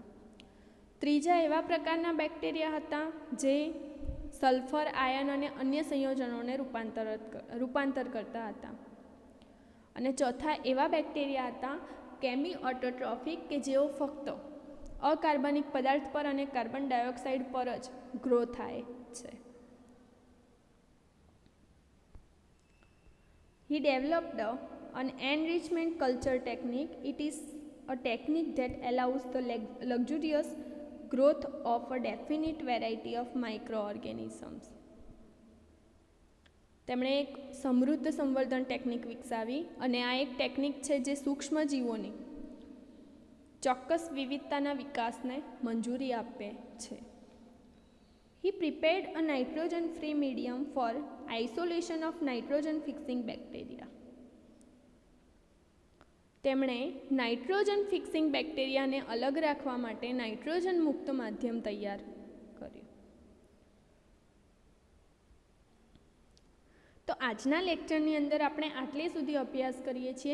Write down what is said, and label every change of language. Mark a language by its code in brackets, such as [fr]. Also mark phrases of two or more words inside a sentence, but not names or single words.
[gu] ત્રીજા એવા પ્રકારના બેક્ટેરિયા હતા જે સલ્ફર, આયન અને અન્ય સંયોજનોને રૂપાંતર કરતા હતા. અને ચોથા એવા બેક્ટેરિયા હતા [en] chemo autotrophic [gu] કે જેઓ ફક્ત અકાર્બનિક પદાર્થ પર અને [en] carbon dioxide [gu] પર જ ગ્રો થાય છે. [en] He developed an enrichment culture technique. It is a technique that allows the luxurious growth of a definite variety of microorganisms. [gu] તેમણે એક સમૃદ્ધ સંવર્ધન ટેકનિક વિકસાવી અને આ એક ટેકનિક છે જે સૂક્ષ્મજીવોની ચોક્કસ વિવિધતાના વિકાસને મંજૂરી આપે છે. [en] He prepared a nitrogen-free medium for isolation of nitrogen-fixing bacteria. [gu] તેમણે [en] nitrogen fixing [gu] બેક્ટેરિયાને અલગ રાખવા માટે નાઇટ્રોજન મુક્ત માધ્યમ તૈયાર કર્યું. તો આજના લેક્ચરની અંદર આપણે આટલે સુધી અભ્યાસ કરીએ છીએ.